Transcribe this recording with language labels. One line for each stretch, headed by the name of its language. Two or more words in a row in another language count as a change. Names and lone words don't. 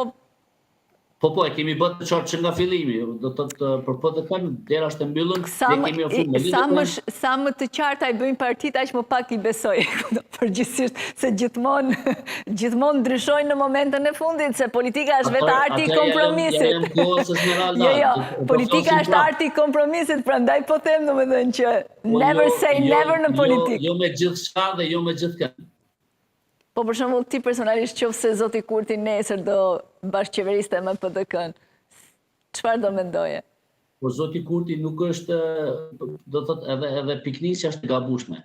Albanian: Po, e kemi bërë të qartë që nga fillimi, do të thotë për PDK-n dera është e mbyllur, ne kemi ofruar me lidhje. Sa më të qarta i bëjnë partitë, aq më pak i besoj. Përgjithsisht se gjithmonë ndryshojnë në momentën e fundit, se politika është vetë arti i kompromisit. Jo, politika është arti i kompromisit, prandaj po them domethënë që
English: never say never
Albanian: në politikë. Jo me gjithçka dhe jo me gjithkënd. Po për shembull ti personalisht qofse zoti Kurti nesër do bashkëqeveriste me PDK-n, çfarë do mendoje? Po zoti Kurti nuk është, do thotë edhe piknisja është e gabueshme.